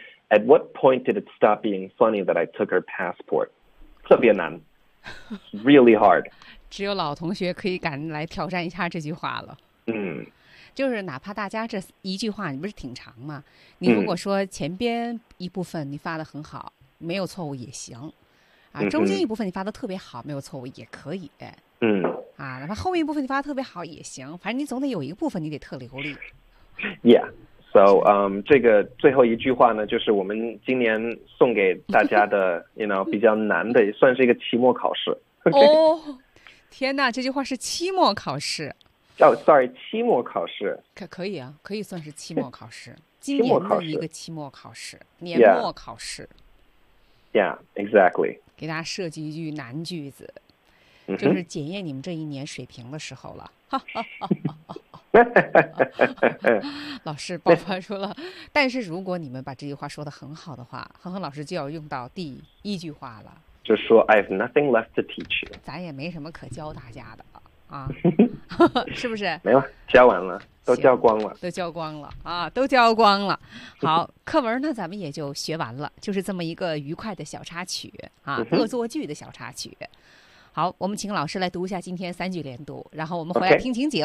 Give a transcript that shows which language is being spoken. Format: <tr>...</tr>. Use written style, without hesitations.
<en>At what point did it stop being funny that I took her passport？</en> <zh>特别难。</zh> <en>Really hard，</en> <zh>只有老同学可以敢来挑战一下这句话了。嗯，就是哪怕大家这一句话你不是挺长吗？你如果说前边一部分你发的很好，没有错误也行，啊，中间一部分你发的特别好，没有错误也可以。嗯，啊，哪怕后面一部分你发的特别好也行，反正你总得有一个部分你得特流利。</zh> <en>Yeah， so</en> <zh>这个最后一句话呢，就是我们今年送给大家的，</zh> <en>you know，</en> <zh>比较难的，算是一个期末考试。哦、okay. oh, ，天哪，这句话是期末考试。</zh> <en>Oh, sorry，</en> <zh>期末考试。可以啊，可以算是期末考试。期末考试一个期末考试，年末考试。</zh> <en>Yeah. yeah， exactly。</en> <zh>给大家设计一句难句子。就是检验你们这一年水平的时候了，老师爆发出了。但是如果你们把这句话说得很好的话，哼哼老师就要用到第一句话了，就说</zh> <en>I have nothing left to teach you，</en> <zh>咱也没什么可教大家的啊，是不是？没了，教完了，都教光了，都教光了啊，都教光了。好，课文呢，咱们也就学完了，就是这么一个愉快的小插曲啊，恶作剧的小插曲。好，我们请老师来读一下今天三句连读，然后我们回来听情景，</zh>